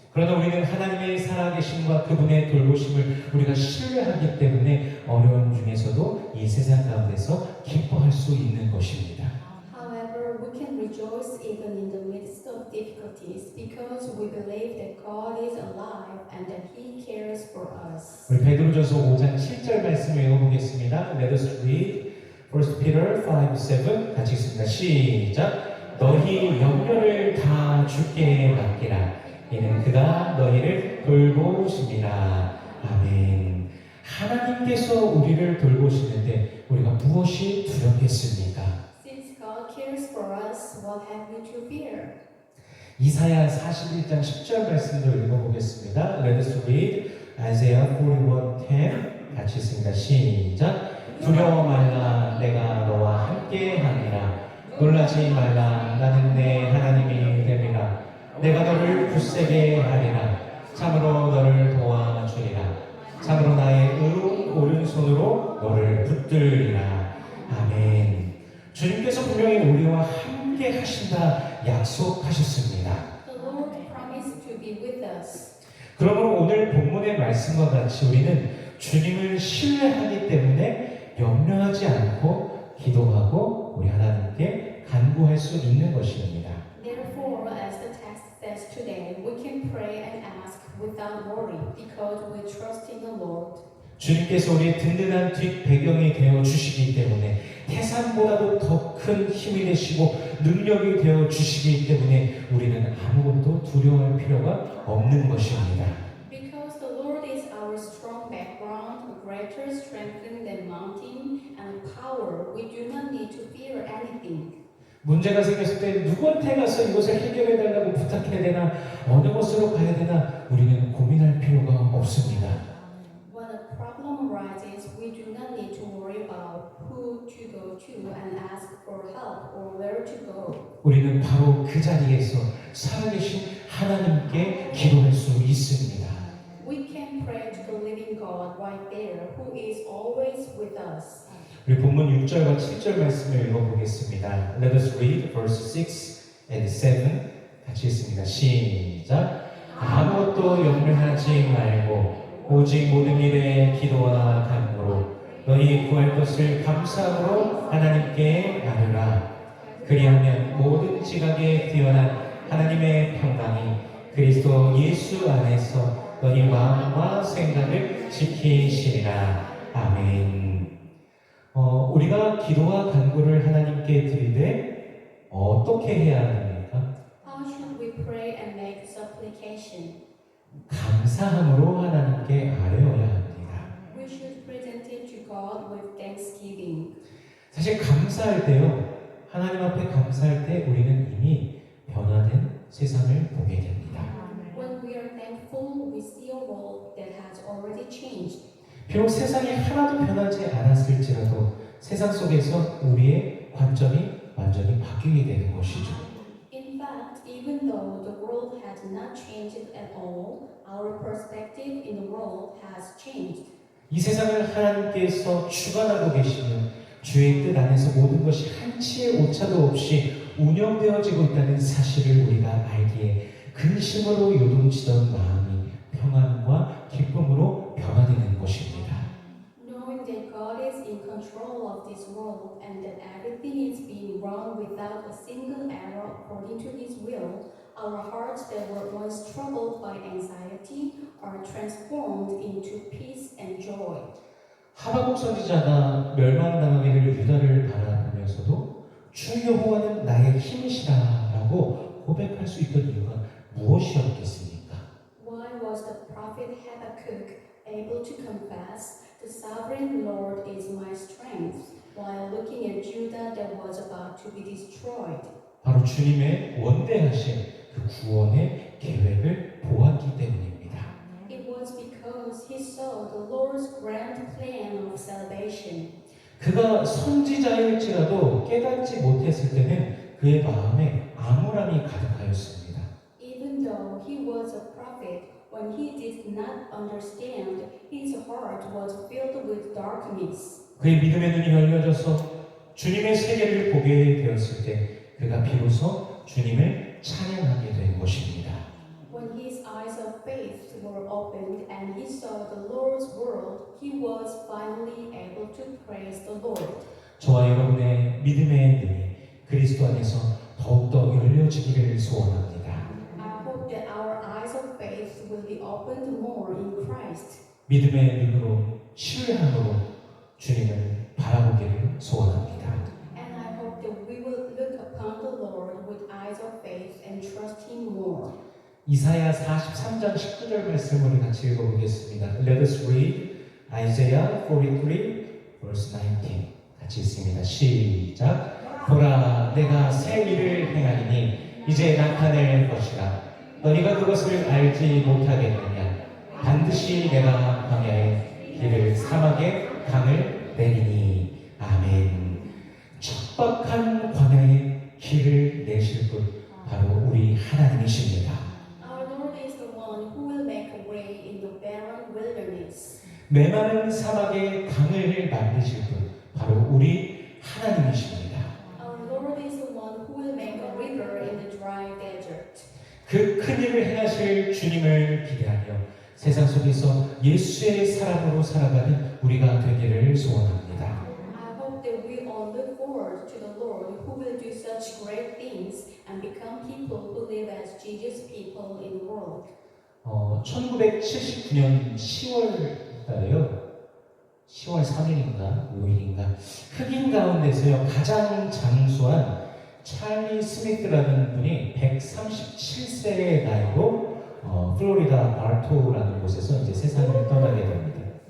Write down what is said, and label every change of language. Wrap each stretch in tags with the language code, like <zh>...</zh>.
<ko>그러나 우리는 하나님의 살아계심과 그분의 돌보심을 우리가 신뢰하기 때문에 어려운 중에서도 이 세상 가운데서 기뻐할 수 있는 것입니다.</ko> <en>However, we can rejoice even in the midst of difficulties because we believe that God is alive and that He cares for us.</en> <ko>우리 베드로전서 5장 7절 말씀을 읽어보겠습니다.</ko> <en>Let us read 1 Peter 5:7</en> <ko>같이 읽습니다. 시작. 너희 염려를 다 주께 맡기라. 이는 그가 너희를 돌보십니다. 아멘. 하나님께서 우리를 돌보시는데 우리가 무엇이 두렵겠습니까?</ko> <en>Since God cares for us, what have we to fear?</en> <ko>이사야 41장 10절 말씀도 읽어보겠습니다.</ko> <en>Let us read Isaiah 41:10</en> <ko>같이 읽습니다. 시작. 두려워 말라 내가 너와 함께 하니라. 놀라지 말라 나는 내 하나님이 됨이라. 내가 너를 굳세게 하리라. 참으로 너를 도와주리라. 참으로 나의 오른손으로 너를 붙들리라. 아멘. 주님께서 분명히 우리와 함께 하신다 약속하셨습니다.</ko> <en>The Lord promised to be with us.</en> <ko>그러므로 오늘 본문의 말씀과 같이 우리는 주님을 신뢰하기 때문에 염려하지 않고 기도하고 우리 하나님께 간구할 수 있는 것입니다.</ko> <en>Therefore, as the text says today, we can pray and ask without worry because we trust in the Lord.</en> <ko>주님께서 우리의 든든한 뒷배경이 되어 주시기 때문에 태산보다도 더 큰 힘이 되시고 능력이 되어 주시기 때문에 우리는 아무것도 두려워할 필요가 없는 것입니다.</ko> <en>Because the Lord is our strong background, greater strength than mountain and power, we do not need to fear anything.</en> <ko>문제가 생겼을 때 누구한테 가서 이것을 해결해 달라고 부탁해야 되나 어느 곳으로 가야 되나 우리는 고민할 필요가 없습니다.</ko> <en>When a problem arises, we do not need to worry about who to go to and ask for help or where to go.</en> <ko>우리는 바로 그 자리에서 살아계신 하나님께 기도할 수 있습니다.</ko> <en>We can pray to the living God right there, who is always with us.</en> <ko>우리 본문 6절과 7절 말씀을 읽어보겠습니다.</ko> <en>Let us read verse 6 and 7</en> <ko>같이 읽습니다. 시작. 아무것도 염려하지 말고 오직 모든 일에 기도와 간구로 너희 구할 것을 감사함으로 하나님께 아뢰라. 그리하면 모든 지각에 뛰어난 하나님의 평강이 그리스도 예수 안에서 너희 마음과 생각을 지키시리라. 아멘. 우리가 기도와 간구를 하나님께 드리되 어떻게 해야 합니까?</ko> <en>How should we pray and make supplication?</en> <ko>감사함으로 하나님께 아뢰어야 합니다.</ko> <en>We we should present it to God with thanksgiving.</en> <ko>사실 감사할 때요, 하나님 앞에 감사할 때 우리는 이미 변화된 세상을 보게 됩니다.</ko> <en>When we are thankful, we see a world that has already changed.</en> <ko>비록 세상이 하나도 변하지 않았을지라도 세상 속에서 우리의 관점이 완전히 바뀌게 되는 것이죠.</ko> <en>In fact, even though the world has not changed at all, our perspective in the world has changed.</en> <ko>이 세상을 하나님께서 주관하고 계시며 주의 뜻 안에서 모든 것이 한치의 오차도 없이 운영되어지고 있다는 사실을 우리가 알기에 근심으로 요동치던 마음이 평안과 기쁨으로 변화되는 것입니다.</ko> <en>Knowing that God is in control of this world and that everything is being run without a single error according to His will, our hearts that were once troubled by anxiety are transformed into peace and joy.</en> <ko>하박국 선지자가 멸망당하기를 유다를 바라보면서도 주 여호와는 나의 힘이시라라고 고백할 수 있던 이유가 무엇이었겠습니까?</ko> <en>Why was the prophet Habakkuk able to confess, "The sovereign Lord is my strength," while looking at Judah that was about to be destroyed?</en> <ko>바로 주님의 원대하신 그 구원의 계획을 보았기 때문입니다.</ko> <en>It was because he saw the Lord's grand plan of salvation.</en> <ko>그가 선지자일지라도 깨닫지 못했을 때는 그의 마음에 암울함이 가득하였습니다.</ko> <en>Even though he was a prophet, when he did not understand, his heart was filled with darkness.</en> <ko>그의 믿음의 눈이 열려져서 주님의 세계를 보게 되었을 때 그가 비로소 주님을 찬양하게 된 것입니다.</ko> <en>When his eyes of faith were opened and he saw the Lord's world, he was finally able to praise the Lord.</en> <ko>저와 여러분의 믿음의 눈이 그리스도 안에서 더욱더 열려지기를 소원합니다.</ko> <en>I hope that our eyes of faith will be opened more in Christ.</en> <ko>믿음의 눈으로 신뢰함으로 주님을 바라보기를 소원합니다.</ko> <en>And I hope that we will look upon the Lord with eyes of faith and trust Him more.</en> <ko>이사야 43장 19절 말씀을 같이 읽어보겠습니다.</ko> <en>Let us read Isaiah 43 verse 19.</en> <ko>같이 읽습니다. 시작. 보라, 내가 새 일을 행하리니 이제 나타낼 것이라. 너희가 그것을 알지 못하겠느냐. 반드시 내가 광야에 길을 사막에 강을 내리니. 아멘. 척박한 광야에 길을 내실 분 바로 우리 하나님이십니다.</ko> <en>Our Lord is the one who will make a way in the barren wilderness.</en> <ko>메마른 사막에 강을 만드실 분 바로 우리 하나님이십니다.</ko> <en>Our Lord is the one who will make a river in the dry desert.</en> <ko>그 큰 일을 행하실 주님을 기대하며 세상 속에서 예수의 사람으로 살아가는 우리가 되기를 소원합니다.</ko> <en>I hope that we all look forward to the Lord who will do such great things and become people who live as Jesus people in the world.</en> <ko>1979년 10월 달에요. 10월 3일인가 5일인가 흑인 가운데서요 가장 장수한 찰리 스미스라는 분이 137세의 나이로 플로리다 바토라는 곳에서 이제 세상을 떠나게 됩니다.</ko>